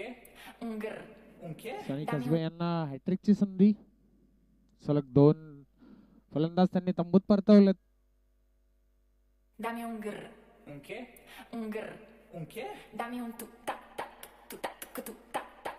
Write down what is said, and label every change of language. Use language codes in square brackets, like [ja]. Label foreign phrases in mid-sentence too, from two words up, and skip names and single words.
[es] Un grr. Un qué? [mr] सनी कसबे यांना हॅट्रिकची संधी. सलग 2 फलंदाज त्यांनी तंबूत परतवलेत. [es] Dame un grr. Un qué? Un grr. Un qué? Dame un tuk tak tak. Tu tak tu tak tak.